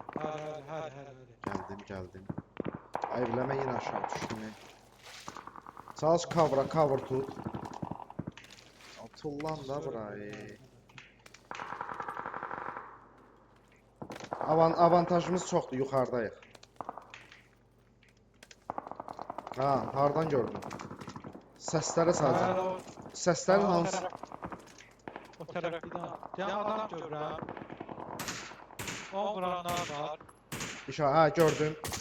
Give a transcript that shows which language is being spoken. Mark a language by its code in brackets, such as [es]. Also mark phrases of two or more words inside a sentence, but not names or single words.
[tr] Geldim. Ay bileme yine aşağı düştüm. Çalış cover tut. Atıl da burayı. [az] Avantajımız çoxdur, yuxarıdayıq. Ha, hardan gördün? Səsləri sadəcə. Səslərin hansı? O tərəfdən. Deyən adam görürəm. O vuranlar var. Ha, gördüm.